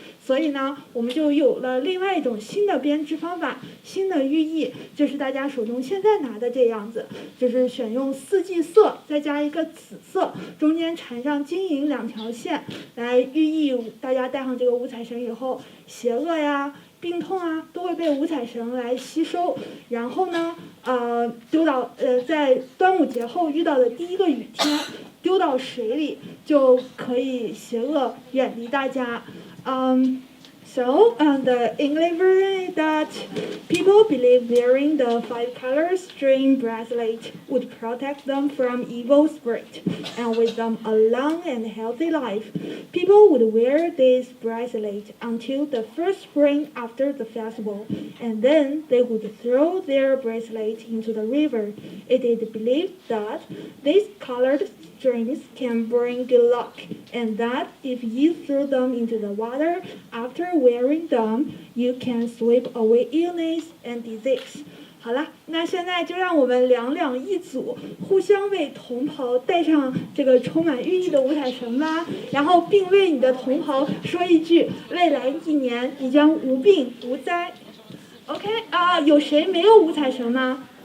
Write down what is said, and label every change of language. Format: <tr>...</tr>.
<zh>所以呢，我们就有了另外一种新的编织方法，新的寓意，就是大家手中现在拿的这样子，就是选用4季色，再加一个紫色，中间缠上金银2条线，来寓意大家戴上这个五彩绳以后，邪恶呀、病痛啊，都会被五彩绳来吸收。然后呢，丢到在端午节后遇到的第一个雨天，丢到水里，就可以邪恶远离大家。</zh> <en>So the English version is that people believe wearing the 5-color string bracelet would protect them from evil spirit and with them a long and healthy life. People would wear this bracelet until the first spring after the festival, and then they would throw their bracelet into the river. It is believed that these colored strings can bring good luck, and that if you throw them into the water after wearing them, you can sweep away illness and disease.</en> <zh>好了，那现在就让我们两一组，互相为同袍戴上这个充满寓意的五彩绳吧，然后并为你的同袍说一句：未来1年你将无病无灾。 OK 有谁没有五彩绳呢</zh>